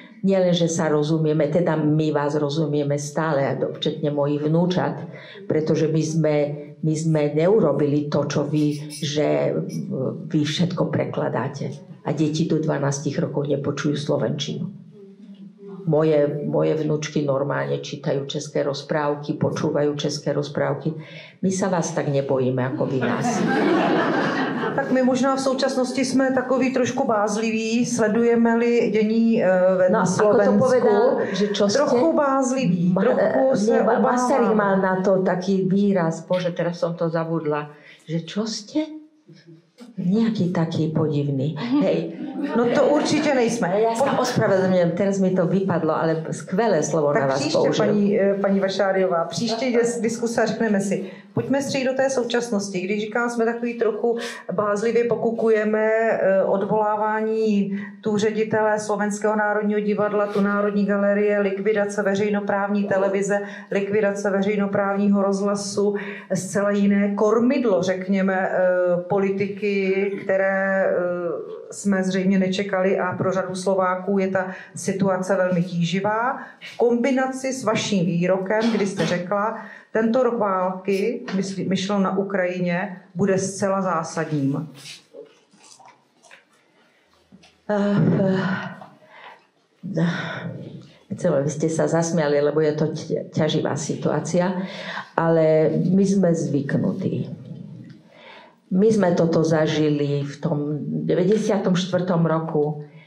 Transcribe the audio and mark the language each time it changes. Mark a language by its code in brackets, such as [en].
[sk] Nielen, že sa rozumieme, teda my vás rozumieme stále, včetne mojich vnúčat, pretože my sme neurobili to, čo vy, že vy všetko prekladáte. A deti do 12 rokov nepočujú slovenčinu. Moje vnúčky normálne čítajú české rozprávky, počúvajú české rozprávky. My sa vás tak nebojíme, ako vy nás. [cs] Tak my možná v současnosti jsme takový trošku bázliví, sledujeme-li dění na Slovensku. [sk] Ako to povedal, že čo ste? [cs] Trochu bázliví, trochu se obáváme. [sk] Masaryk mal na to taký výraz, bože, teraz som to zabudla, že čo ste? Nejaký taký podivný. Hej. [cs] No to určitě nejsme. [sk] Ja sa ospravedlňujem, teraz mi to vypadlo, ale skvelé slovo tak na vás [cs] příště, [sk] použil. [cs] paní Vašáriová, příště diskuse a řekneme si, pojďme střít do té současnosti. Když říkám, jsme takový trochu bázlivě pokukujeme odvolávání tu ředitele Slovenského národního divadla, tu Národní galerie, likvidace veřejnoprávní televize, likvidace veřejnoprávního rozhlasu, zcela jiné kormidlo, řekněme, politiky, které jsme zřejmě nečekali a pro řadu Slováků je ta situace velmi tíživá. V kombinaci s vaším výrokem, kdy jste řekla, tento rok války, myšleno na Ukrajině, bude zcela zásadním. [sk] Vy ste sa zasmiali, lebo je to ťaživá situácia, ale my sme zvyknutí. My sme toto zažili v tom 94. roku.